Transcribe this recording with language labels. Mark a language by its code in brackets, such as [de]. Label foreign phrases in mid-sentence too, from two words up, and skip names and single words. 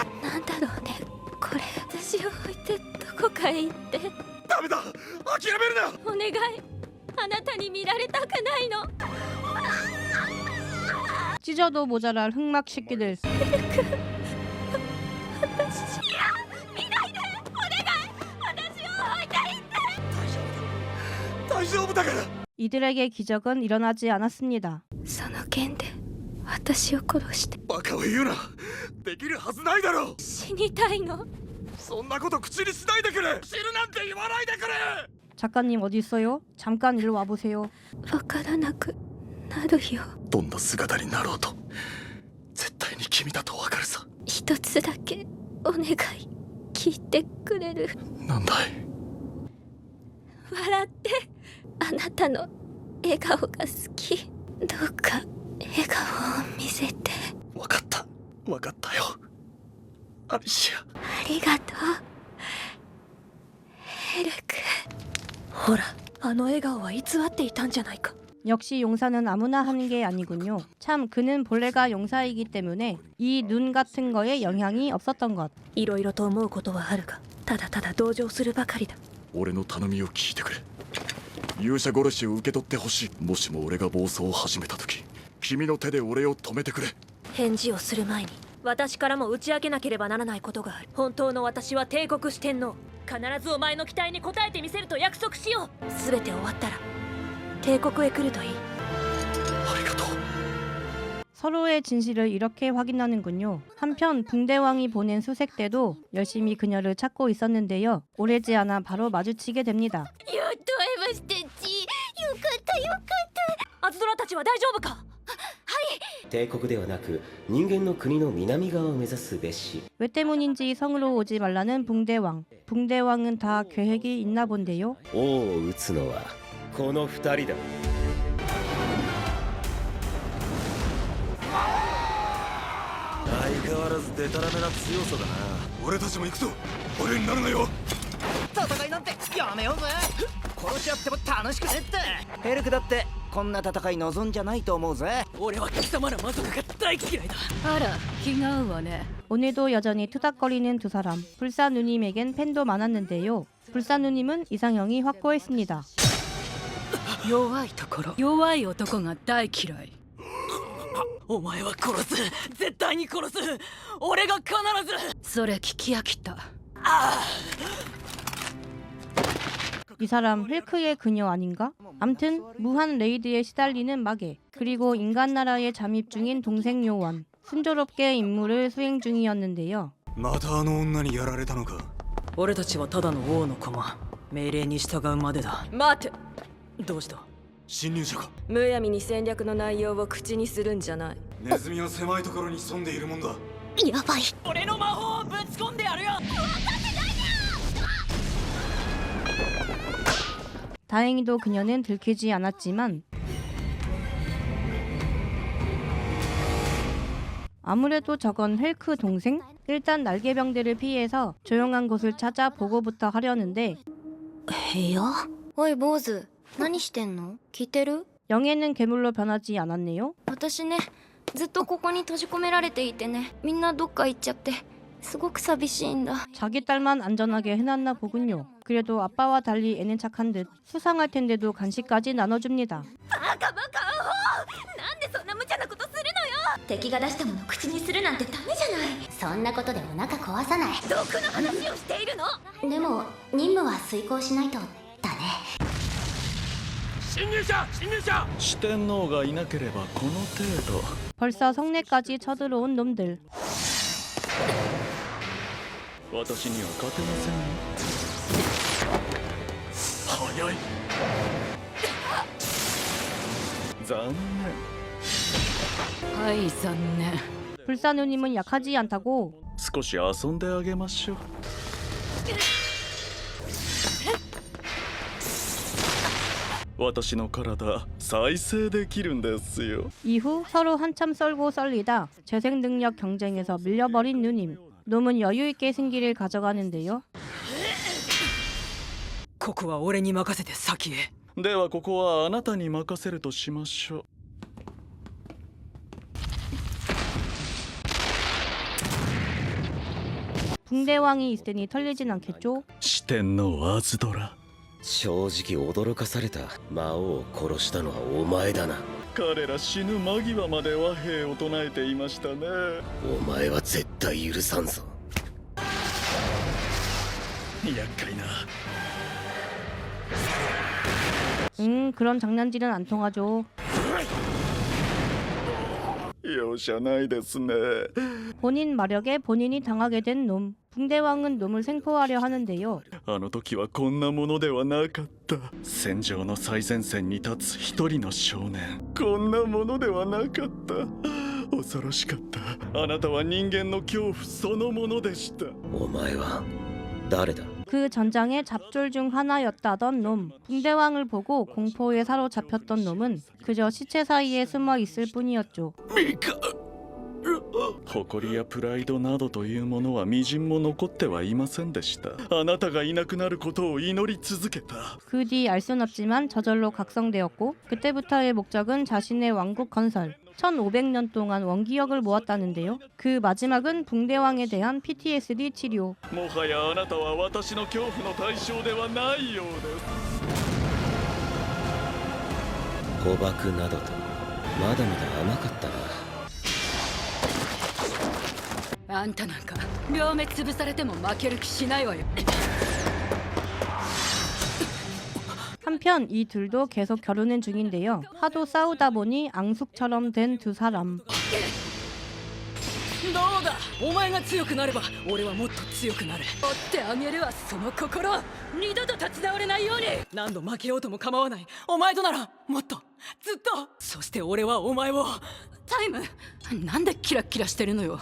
[ja] なんだろうね、これ。私を置いてどこかへ行って。ダメだ、諦めるな。お願い、あなたに見られたくないの。 [ko] 찢어도 모자랄 흑막 새끼들. [ja] 私いや、見ないで、お願い、私を置いていって。大丈夫だから。 [ko] 이들에게 기적은 일어나지 않았습니다. [ja] その剣で私を殺して。バカを言うな。できるはずないだろう。死にたいの。そんなこと口にしないでくれ。死ぬなんて言わないでくれ。 [ko] 작가님 어디 있어요? 잠깐 일로 와보세요. [ja] わからなくなるよ。どんな姿になろうと絶対に君だとわかるさ。一つだけお願い、聞いてくれる？なんだい。笑って。あなたの笑顔が好き。どうか笑顔を見せて。わかった、わかったよ、アリシア。ありがとう、ヘルク。ほら、あの笑顔は偽っていたんじゃないか。 [ko] 역시 용사는 아무나 하는 게 아니군요. 참 그는 본래가 용사이기 때문에 이 눈 같은 거에 영향이 없었던 것. [ja] いろいろと思うことはあるがただただ同情するばかりだ。俺の頼みを聞いてくれ。勇者殺しを受け取ってほしい。もしも俺が暴走を始めた時、君の手で俺を止めてくれ。返事をする前に私からも打ち明けなければならないことがある。本当の私は帝国四天王。必ずお前の期待に応えてみせると約束しよう。全て終わったら帝国へ来るといい。 [ko] 서로의 진실을 이렇게 확인하는군요. 한편 붕대왕이 보낸 수색 때도 열심히 그녀를 찾고 있었는데요. 오래지 않아 바로 마주치게 됩니다. [ja] やっと会えましたち。よかったよかった。アズドラたちは大丈夫か。帝国ではなく人間の国の南側を目指すべし。 [ko] 왜 때문인지 성으로 오지 말라는 붕대왕. 붕대왕은 다 계획이 있나 본데요. [ja] 王を討つのはこの二人だ。相変わらずデタラメな強さだな。俺たちも行くぞ。俺になるなよ。戦いなんてやめようぜ。殺し合っても楽しくねって。ヘルクだってこんな戦い望んじゃないと思うぜ。俺は貴様ら魔族が大嫌いだ。あら気が合うわね。 [ko] 오늘도 여전히 투닥거리는 두 사람. 불사누님에겐 팬도 많았는데요. 불사누님은 이상형이 확고했습니다. [ja] 弱いところ弱い男が大嫌い。お前は殺す。絶対に殺す。俺が必ず。それ聞き飽きた。 [ko] 이 사람 힐크의 그녀 아닌가? 암튼 무한 레이드에 시달리는 마계, 그리고 인간 나라에 잠입 중인 동생 요원. 순조롭게 임무를 수행 중이었는데요. [ja] またあの女にやられたのか。俺たちはただの王の駒。命令に従うまでだ。待て。どうした。侵入者か。むやみに戦略の内容を口にするんじゃない。ネズミは狭いところに潜んでいるもんだ。やばい。俺の魔法をぶち込んでやるよ。 [ko] 다행히도 그녀는 들키지 않았지만 아무래도 저건 헬크 동생? 일단 날개병들을 피해서 조용한 곳을 찾아 보고부터 하려는데 [ja] 部屋。おい坊主、何してんの？聞いてる？ [ko] 영애는 괴물로 변하지 않았네요. [ja] 私ね、ずっとここに閉じ込められていてね、みんなどっか行っちゃって、すごく寂しいんだ。 [ko] 자기 딸만 안전하게 해놨나 보군요. 그래도 아빠와 달리 애는 착한 듯 수상할 텐데도 간식까지 나눠줍니다. [ja] バカバカアホ！なんでそんな無茶なことするのよ。敵が出したもの口にするなんてダメじゃない。そんなことでお腹壊さない。毒の話をしているの。でも任務は遂行しないとだね。侵入者侵入者。四天王がいなければこの程度。 [ko] 벌써 성내까지 쳐들어온 놈들. [ja] 私には勝てませんよ。早い。残念。はい残念。 [ko] 불사누님은 약하지 않다고. [ja] 少し遊んであげましょう。私の体再生できるんですよ。 [ko] 이후 서로 한참 썰고 썰리다 재생 능력 경쟁에서 밀려버린 누님. 놈은 여유있게 승기를 가져가는데요. [ja] ここは俺に任せて先へ。ではここはあなたに任せるとしましょう。 [ko] 붕대왕이 있으니 털리진 않겠죠? [ja] 四天王アズドラ。正直驚かされた。魔王を殺したのはお前だな。彼ら死ぬ間際まで和平を唱えていましたね。お前は絶対許さんぞ。厄介な。 [ko] 그런 장난질은 안 통하죠. [ja] 容赦ないですね。 [ko] 본인 마력에 본인이 당하게 된 놈. 붕대왕은 놈을 생포하려 하는데요. [ja] あの時はこんなものではなかった。戦場の最前線に立つ一人の少年。こんなものではなかった。恐ろしかった。あなたは人間の恐怖そのものでした。お前は誰だ？ [ko] 그 전장의 잡졸 중 하나였다던 놈. 붕대왕을 보고 공포에 사로잡혔던 놈은 그저 시체 사이에 숨어 있을 뿐이었죠. 미카. [ja] 誇りやプライドなどというものはみじんも残ってはいませんでした。あなたがいなくなることを祈り続けた。 [ko] 그 뒤 알 순 없지만 저절로 각성되었고 그때부터의 목적은 자신의 왕국 건설. 1500년 동안 원기력을 모았다는데요. 그 마지막은 붕대왕에 대한 PTSD 치료. [ja] もはやあなたは私の恐怖の対象ではないようです。捕獲などとまだまだ甘かったな。あんたなんか両目潰されても負ける気しないわよ。 [ko] 한편 이 둘도 계속 결혼은 중인데요. 하도 싸우다 보니 앙숙처럼 된 두 사람. [ja] どうだ、お前が強くなれば俺はもっと強くなる。追ってあげるわその心。二度と立ち直れないように。何度負けようとも構わない。お前とならもっとずっと。そして俺はお前を。タイム、なんでキラキラしてるのよ。